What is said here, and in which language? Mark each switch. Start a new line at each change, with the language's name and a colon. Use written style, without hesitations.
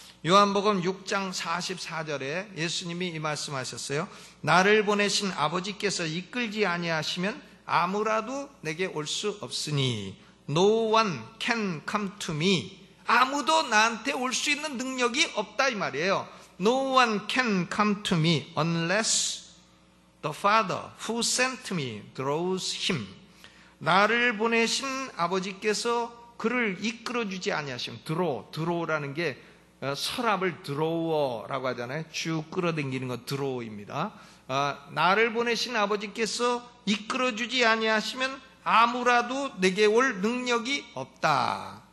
Korean: 요한복음 6장 44절에 예수님이 이 말씀하셨어요. 나를 보내신 아버지께서 이끌지 아니하시면 아무라도 내게 올 수 없으니
English: No one can come to me.
Korean: 아무도 나한테 올 수 있는 능력이 없다 이 말이에요.
English: No one can come to me unless the Father who sent me draws him.
Korean: 나를 보내신 아버지께서 그를 이끌어주지 아니하시면 드로우라는 게 서랍을 드로워라고 하잖아요. 쭉 끌어당기는 거 드로우입니다. 나를 보내신 아버지께서 이끌어주지 아니하시면 아무라도 내게 올 능력이 없다.